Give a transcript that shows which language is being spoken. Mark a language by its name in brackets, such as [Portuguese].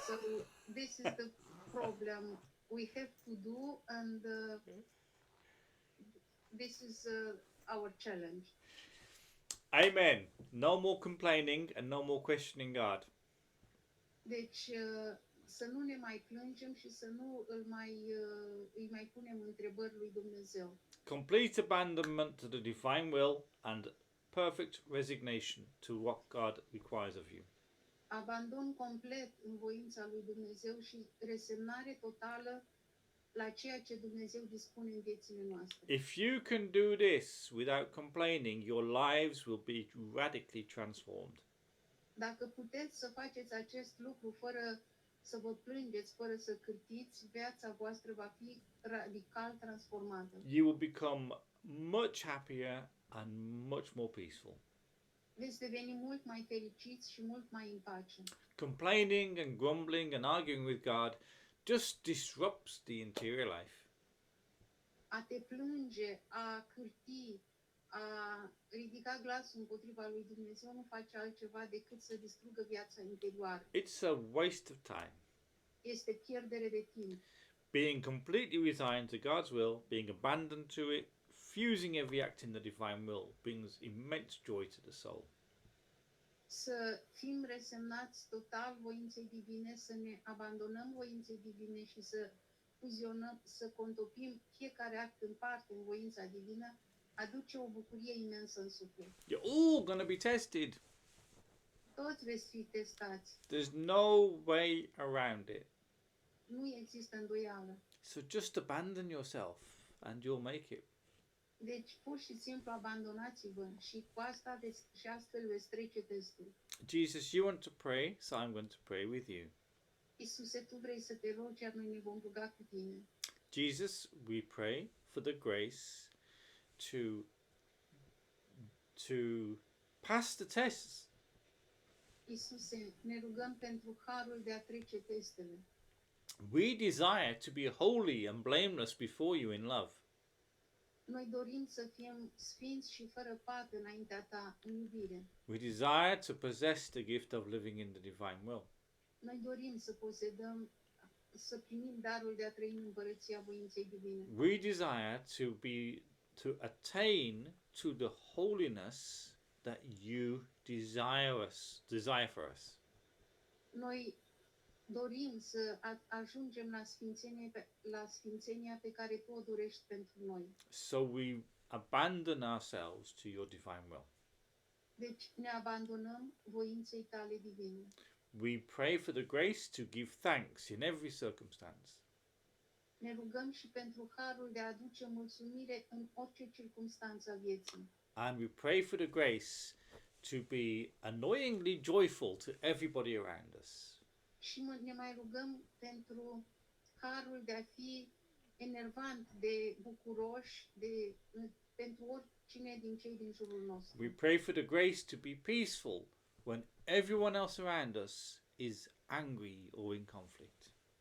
[English] So this is the problem we have to do, and this is our challenge. Amen. No more complaining and no more questioning God. [Romanian] Deci să nu ne mai plângem și să nu îi mai punem întrebări lui Dumnezeu. [English] Complete abandonment to the divine will and perfect resignation to what God requires of you. [Romanian] Abandon complet în voința lui Dumnezeu și resemnare totală la ceea ce Dumnezeu dispune în viețile noastre. [English] If you can do this without complaining, your lives will be radically transformed. [Romanian] Dacă puteți să faceți acest lucru fără să vă plângeți, fără să cârtiți, viața voastră va fi radical transformată. [English] You will become much happier and much more peaceful. [Romanian] Veți deveni mult mai fericiți și mult mai în pace. [English] Complaining and grumbling and arguing with God just disrupts the interior life. [Romanian] A te plânge, a cârti, a ridica glasul împotriva lui Dumnezeu nu face altceva decât să distrugă viața interioară. [English] It's a waste of time. [Romanian] Este pierdere de timp. [English] Being completely resigned to God's will, being abandoned to it, fusing every act in the divine will brings immense joy to the soul. [Romanian] Să fim resemnați total voinței divine, să ne abandonăm voinței divine și să fuzionăm, să contopim fiecare act în parte în voința divină, aduce o bucurie imensă în suflet. [English] You're all going to be tested. [Romanian] Toți veți fi testați. [English] There's no way around it. [Romanian] Nu există îndoială. [English] So just abandon yourself and you'll make it. [Romanian] Deci, pur și simplu, abandonați-vă și cu asta și astfel veți trece testul. [English] Jesus, you want to pray, so I'm going to pray with you. [Romanian] Iisuse, tu vrei să te rogi, iar noi ne vom ruga cu tine. [English] Jesus, we pray for the grace to pass the tests. [Romanian] Iisuse, ne rugăm pentru harul de a trece testele. [English] We desire to be holy and blameless before you in love. [Romanian] Noi dorim să fim sfinți și fără pată înaintea ta în iubire. [English] We desire to possess the gift of living in the divine will. [Romanian] Noi dorim să posedăm, să primim darul de a trăi în împărăția voinței divine. [English] We desire to attain to the holiness that you desire for us. [Romanian] Noi dorim să ajungem la sfințenia pe care tu o dorești pentru noi. [English] So we abandon ourselves to your divine will. [Romanian] Deci ne abandonăm voinței tale divine. [English] We pray for the grace to give thanks in every circumstance. [Romanian] Ne rugăm și pentru harul de a aduce mulțumire în orice circunstanță a vieții. [English] And we pray for the grace to be annoyingly joyful to everybody around us. [Romanian] Și ne mai rugăm pentru harul de a fi enervant, de bucuroși, pentru oricine din cei din jurul nostru. [English] We pray for the grace to be peaceful when everyone else around us is angry or in conflict.